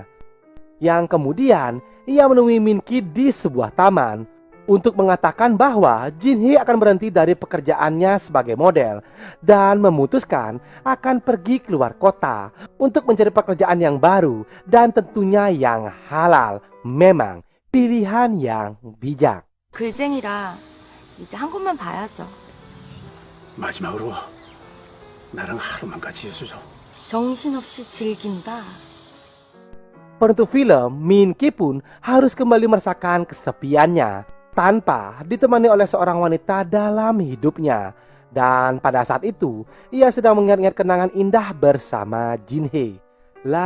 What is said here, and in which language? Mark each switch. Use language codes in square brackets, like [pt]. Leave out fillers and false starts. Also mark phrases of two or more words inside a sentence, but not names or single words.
[id] Yang kemudian ia menemui Min Ki di sebuah taman untuk mengatakan bahwa Jin Hee akan berhenti dari pekerjaannya sebagai model dan memutuskan akan pergi keluar kota untuk mencari pekerjaan yang baru dan tentunya yang halal. Memang pilihan yang bijak. [ko] 글쟁이라 이제 한 곳만 봐야죠. 마지막으로 나랑 하루만 같이 있어줘. 정신없이 즐긴다. [id] Penutup film, Min Ki pun harus kembali merasakan kesepiannya tanpa ditemani oleh seorang wanita dalam hidupnya. Dan pada saat itu, ia sedang mengingat-ingat kenangan indah bersama Jin Hee.